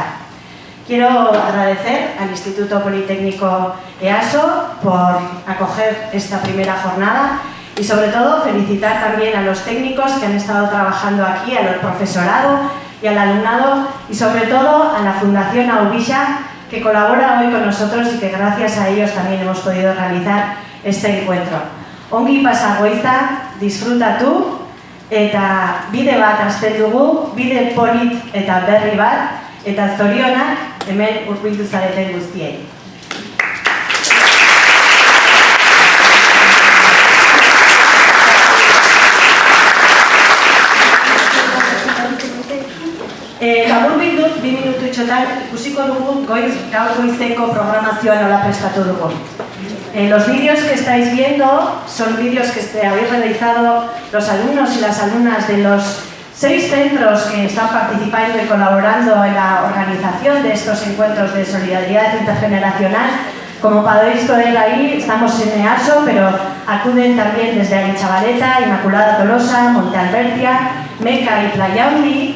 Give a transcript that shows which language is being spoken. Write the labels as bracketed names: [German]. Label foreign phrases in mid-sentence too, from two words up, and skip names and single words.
[Spanish] Quiero agradecer al Instituto Politécnico EASO por acoger esta primera jornada y sobre todo felicitar también a los técnicos que han estado trabajando aquí, al profesorado y al alumnado y sobre todo a la Fundación Aubilla que colabora hoy con nosotros y que gracias a ellos también hemos podido realizar este encuentro. [Basque] Ongi pasa goiza, [Spanish] disfruta tú, [Basque] eta bide bat hasten dugu, bide polit eta berri bat, eta zorionak hemen hurbildu zareten guztiei. Laburbilduz, 2 minututxotan ikusiko dugu gaur goizeko programazioa nola prestatu dugu. [Spanish] Los vídeos que estáis viendo son vídeos que habéis realizado los alumnos y las alumnas de los 6 centros que están participando y colaborando en la organización de estos encuentros de solidaridad intergeneracional. Como podéis ver ahí, estamos en EASO, pero acuden también desde Aritxabaleta, Inmaculada Tolosa, Monte Albertia, Meca y Playaundi.